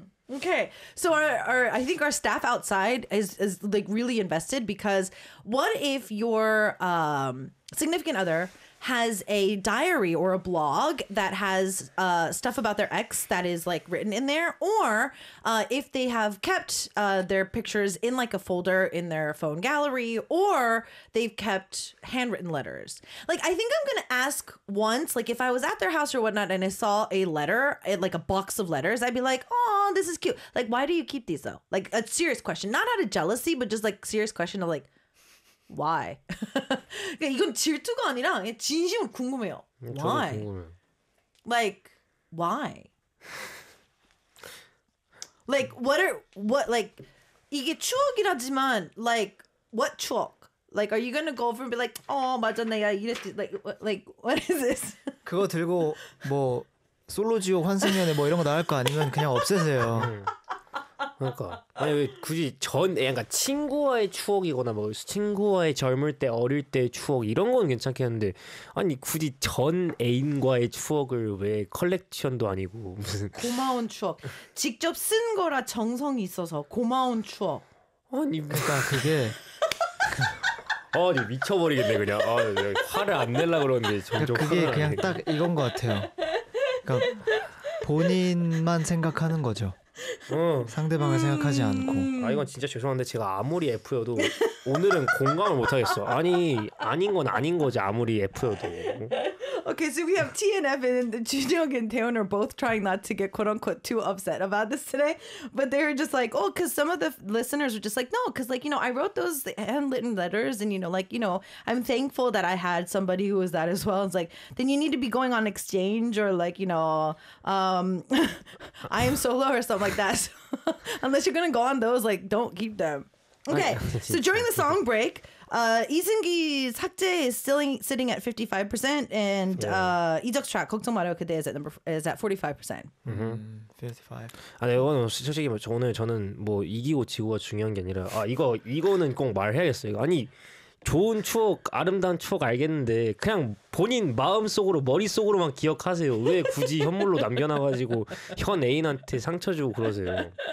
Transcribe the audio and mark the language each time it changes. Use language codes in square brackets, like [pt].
[en] Okay, so our I think our staff outside is like really invested because what if your significant other has a diary or a blog that has stuff about their ex that is like written in there, or if they have kept their pictures in like a folder in their phone gallery, or they've kept handwritten letters. Like, I think I'm gonna ask once, like if I was at their house or whatnot and I saw a letter, like a box of letters, I'd be like, oh, this is cute. Like, why do you keep these though? Like a serious question, not out of jealousy, but just like serious question of like, why? [ko] 그러니까 이건 질투가 아니라 진심으로 궁금해요. [en] Why? [ko] 저도 궁금해. [en] Like why? Like what are what like [ko] 이게 추억이라지만 [en] like what [ko] 추억? [en] Like are you gonna go over and be like oh [ko] 맞아 내가 이랬지 [en] like what is this? [ko] 그거 들고 뭐 솔로지옥 환승연애 뭐 이런 거 나갈 거 아니면 그냥 없애세요. 그러니까 아니 왜 굳이 전 그러니까 친구와의 추억이거나 뭐 친구와의 젊을 때 어릴 때 추억 이런 건 괜찮겠는데 아니 굳이 전 애인과의 추억을 왜 컬렉션도 아니고 무슨 고마운 추억 직접 쓴 거라 정성이 있어서 고마운 추억 아니 그러니까 그게 아니 미쳐버리겠네 그냥 아 그냥 화를 안 내려고 그러는데 점점 그게 그냥 딱 이건 것 같아요 그러니까 본인만 생각하는 거죠. 상대방을 생각하지 않고 아 이건 진짜 죄송한데 제가 아무리 F여도 오늘은 공감을 못하겠어 아니 아닌 건 아닌 거지 아무리 F여도 [en] Okay, so we have TNF and Junhyuk and Taehyun are both trying not to get quote unquote too upset about this today. But they're just like, oh, because some of the listeners are just like, no, because like, you know, I wrote those handwritten letters and, you know, like, you know, I'm thankful that I had somebody who was that as well. It's like, then you need to be going on exchange or like, you know, I am solo or something like that. So unless you're going to go on those, like, don't keep them. Okay, so during the song break, 이승기's 학제 is still sitting at 55%, and 이적's track, 걱정 마요 그대 is at 45%. Mm-hmm. [ko] 55. 아, 네, 이거는 솔직히 저는 뭐 이기고 지고가 중요한 게 아니라, 아, 이거는 꼭 말해야겠어요. 이거. 아니, 좋은 추억, 아름다운 추억 알겠는데, 그냥 본인 마음속으로, 머릿속으로만 기억하세요. 왜 굳이 현물로 남겨놔가지고, 현 애인한테 상처 주고 그러세요.